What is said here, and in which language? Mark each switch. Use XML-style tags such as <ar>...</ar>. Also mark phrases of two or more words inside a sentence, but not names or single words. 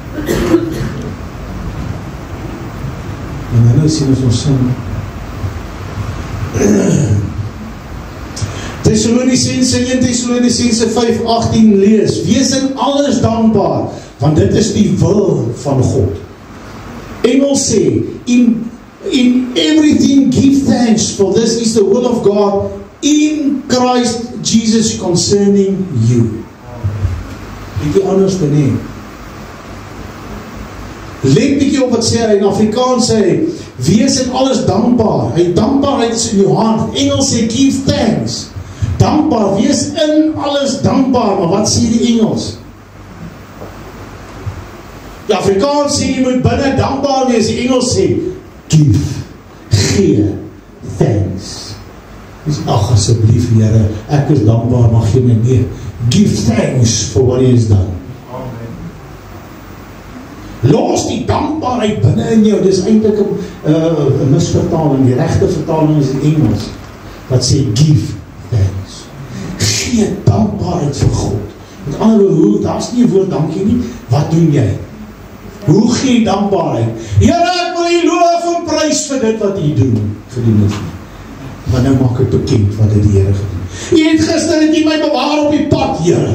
<af>En nou sien as ons sing. Thessalonicense 1 Thessalonicense 5:18 lees, wees in alles dankbaar, want dit is die wil van God. Engel sê,</af> <en>in everything give thanks, for this is the will of God in Christ Jesus concerning you.</en> <af>Bietjie anders te neem. Let bietjie op wat sê hy in Afrikaans, sê hy, wees in alles dankbaar. Hy dankbaarheid is in jou hand. Engels sê,</af> <en>give thanks.</en> <af>Dankbaar, wees in alles dankbaar, maar wat sê die Engels? Die Afrikaans sê, jy moet binne dankbaar wees, die Engels sê, give, gee, thanks. Ag, asseblief, Here, ek is dankbaar, maar gee my meer.</af> <en>Give thanks for what he has done.</en> <af>Los die dankbaarheid binne in jou, dis eintlik 'n misvertaling, die regte vertaling is in Engels, wat sê,</af> <en>give thanks.</en> <af>Gee dankbaarheid vir God. Met ander woorde, daar is nie 'n woord dankie nie, wat doen jy? Hoe gee jy dankbaarheid? Here, ek wil U loof en prys vir dit wat U doen, vir die mense. Maar nou maak ek bekend wat het die Here gedoen. U het gister het U my bewaar op die pad, Here.</af>